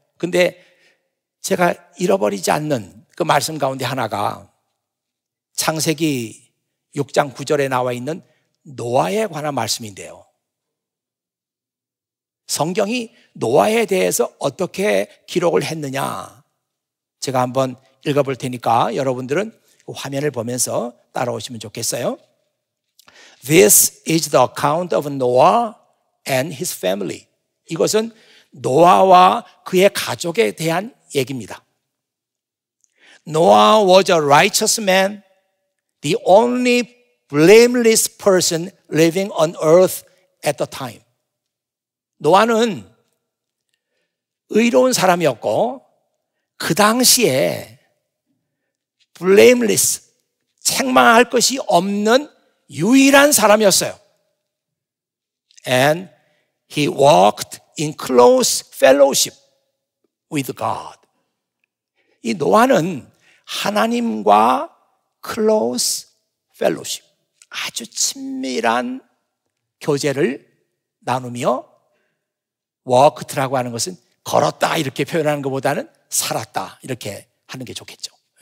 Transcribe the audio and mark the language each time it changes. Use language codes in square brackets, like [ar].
[ko] 근데 제가 잃어버리지 않는 그 말씀 가운데 하나가 창세기 6장 9절에 나와 있는 노아에 관한 말씀인데요. 성경이 노아에 대해서 어떻게 기록을 했느냐 제가 한번 읽어볼 테니까 여러분들은 그 화면을 보면서 따라오시면 좋겠어요. [en] This is the account of Noah and his family. [ko] 이것은 노아와 그의 가족에 대한 얘기입니다. [en] Noah was a righteous man, the only blameless person living on earth at the time. [ko] 노아는 의로운 사람이었고 그 당시에 blameless, 책망할 것이 없는 유일한 사람이었어요. [en] And he walked in close fellowship with God. [ko] 이 노아는 하나님과 [en] close fellowship, [ko] 아주 친밀한 교제를 나누며 walked라고 하는 것은 걸었다 이렇게 표현하는 것보다는 살았다 이렇게 하는 게 좋겠죠.